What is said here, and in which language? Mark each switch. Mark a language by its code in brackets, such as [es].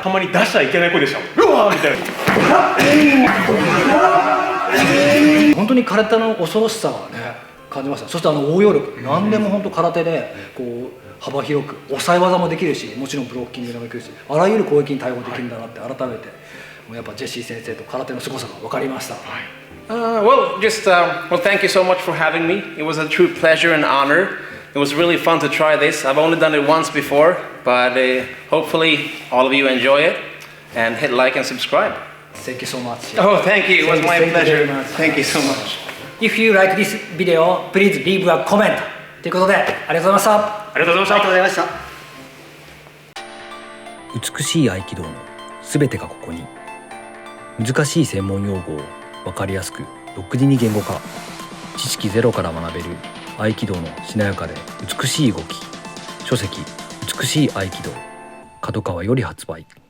[ja] たまに出しちゃいけない子でしたもん。うわーみたいな。本当に空手の恐ろしさがね感じました。そして応用力、何でも本当空手でこう幅広く抑え技もできるし、もちろんブロッキングもできるし、あらゆる攻撃に対応できるんだなって改めて、もうやっぱジェシー先生と空手の凄さが分かりました。 [en] Well, well, thank you so much for having me. It was a true pleasure and honor. It was really fun to try this. I've only done it once before, but hopefully all of you enjoy it and hit like and subscribe. Thank you so much. Oh, thank you. It was my Thank you pleasure. very much. Thank you so much. If you like this video, please leave a comment. [ja] ということで、ありがとうございました。ありがとうございました。美しい合気道のすべてがここに。難しい専門用語を分かりやすく独自に言語化。知識ゼロから学べる合気道のしなやかで美しい動き。書籍美しい合気道。角川より発売。